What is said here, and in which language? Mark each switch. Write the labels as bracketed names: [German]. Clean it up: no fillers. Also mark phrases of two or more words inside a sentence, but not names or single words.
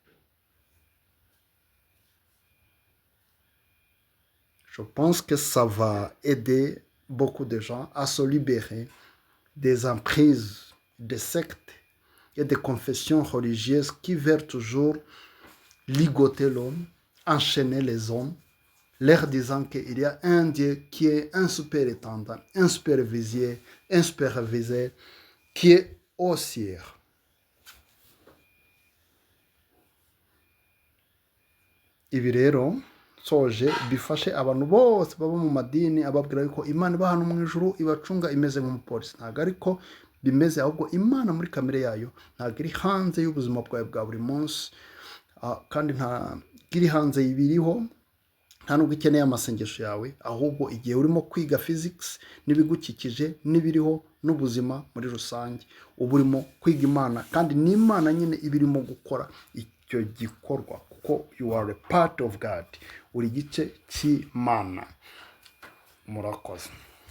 [French] Je pense que ça va aider beaucoup de gens à se libérer des emprises, des sectes et des confessions religieuses qui veulent toujours ligoter l'homme, enchaîner les hommes, leur disant qu'il y a un Dieu qui est un superintendant, un superviseur, qui est au ciel. [Kinyarwanda] Ibi rero soje bifashe abantu bose baba mu madini ababwira yuko Imana iba hano mu ijuru ibacunga imeze nk'umupolisi. Ntabwo ariko bimeze, ahubwo Imana muri kamere yayo ntabwo iri hanze y'ubuzima bwawe bwa buri munsi, kandi ntabwo iri hanze y'ibiriho, nta nubwo ikeneye amasengesho yawe, ahubwo igihe urimo kwiga physics n'ibigukikije n'ibiriho n'ubuzima muri rusange, uba urimo kwiga Imana, kandi n'Imana nyine iba irimo gukora icyo gikorwa, kuko [English] you are a part of God, [Kinyarwanda] uri igice cy'Imana. Murakoze.